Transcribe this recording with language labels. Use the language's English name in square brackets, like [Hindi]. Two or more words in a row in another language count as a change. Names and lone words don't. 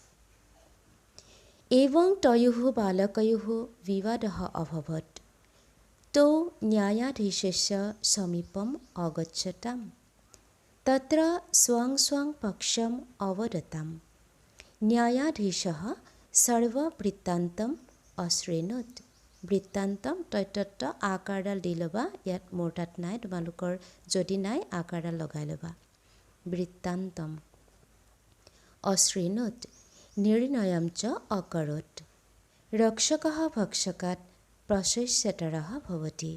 [Sanskrit] एवं तयोः बालकयोः विवादः अभवत्। तौ न्यायाधीशस्य समीपम् अगच्छताम्। तत्र स्वं स्वं पक्षम् अवदताम्। न्यायाधीशः सर्ववृत्तान्तम् अशृणोत्। [Assamese] বৃত্তান্তম তত্যত্ব আকাৰডাল দি ল'বা, ইয়াত মোৰ তাত নাই, তোমালোকৰ যদি নাই আকাৰডাল লগাই ল'বা। [Sanskrit] বৃত্তান্তম অশৃণোত নিৰ্ণয়ম চ অকৰোत्। ৰক্ষকः ভক্ষকাৎ প্রচ্ছ্বতরः ভবতি।